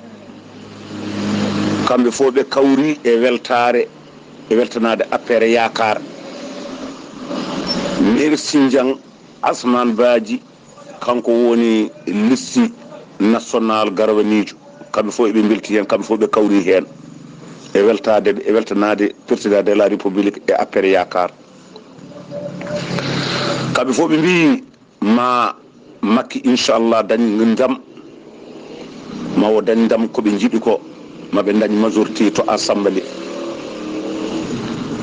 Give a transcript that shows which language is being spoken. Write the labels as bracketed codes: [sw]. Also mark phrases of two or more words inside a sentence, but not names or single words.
[ff] kamɓe fof ɓe kawri e weltare e weltanade affaire yakar maire Sindiang Asman Badji kanko woni [fr] liste national [ff] garwanijo kamɓe fof eɓe belti hen kamɓe fof ɓe kawri hen e weltanade [fr] président de la république [ff] e affaire yakar kamɓe fof ɓe mbi ma Makki inchallah dañ ndam mawo dañ ndam koɓe jiiɗi ko maɓe dañ majorité to assemblée